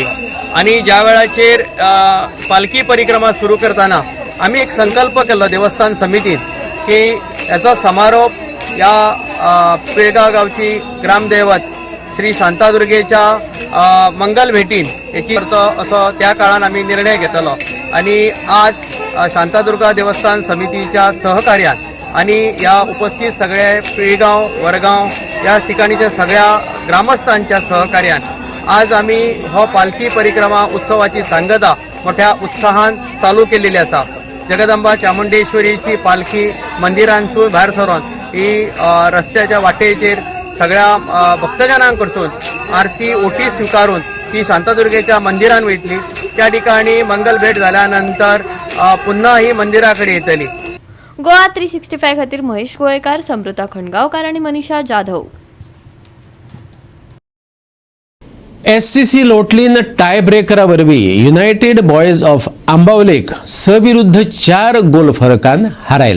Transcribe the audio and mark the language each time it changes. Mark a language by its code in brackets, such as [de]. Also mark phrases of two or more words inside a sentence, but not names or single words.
[mr] आणि ज्या वेळाचेर पालखी परिक्रमा सुरू करताना आम्ही एक संकल्प केलो देवस्थान समितीन की याचा समारोप या पिळगाव गावची ग्रामदैवत श्री शांतादुर्गेच्या मंगल भेटीन याची असो त्या काळात आम्ही निर्णय घेतलो. आणि आज शांतादुर्गा देवस्थान समितीच्या सहकार्यान आणि या उपस्थित सगळे पिळगाव वरगाव या ठिकाणीच्या सगळ्या ग्रामस्थांच्या सहकार्यान आज आम्ही हो पालखी परिक्रमा उत्सवाची सांगता मोठ्या उत्साहान चालू केलेली आसा. [kok] जगदंबा चामुंडेश्वरीची पालखी मंदिरांसून भायर सरून ही रस्त्याच्या वाटेचेर सगळ्या भक्तजनांकडसून आरती ओटी स्वीकारून ती शांतादुर्गेच्या मंदिरान वयतली. [mr] त्या ठिकाणी मंगल भेट झाल्यानंतर पुन्हा ही मंदिराकडे येतली. [kok] गोवा 365 खातीर महेश गोयेकार, समृता खणगांवकार आणि मनीषा जाधव. SCC लोटलीन टाय ब्रेकरा वरवीं युनायटेड बॉयज ऑफ आंबावलेक 6 विरुद्ध 4 गोल फरकान हारायलो.